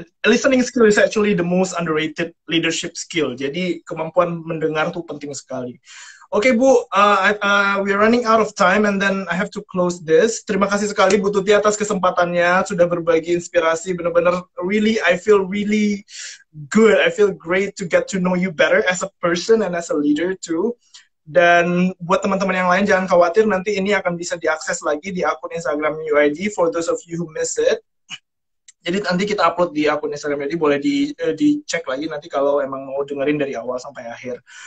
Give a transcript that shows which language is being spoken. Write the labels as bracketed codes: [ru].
[en] Listening skill is actually the most underrated leadership skill. [id] Jadi kemampuan mendengar tuh penting sekali. [en] Oke Bu, we're running out of time and then I have to close this. [id] Terima kasih sekali Bu Tuti atas kesempatannya, sudah berbagi inspirasi. Benar-benar [en] really, I feel really good. I feel great to get to know you better as a person and as a leader too. [id] Dan buat teman-teman yang lain jangan khawatir, nanti ini akan bisa diakses lagi di akun Instagram UID [en] for those of you who miss it. [id] Jadi nanti kita upload di akun Instagram, jadi boleh dicek lagi nanti kalau emang mau dengerin dari awal sampai akhir.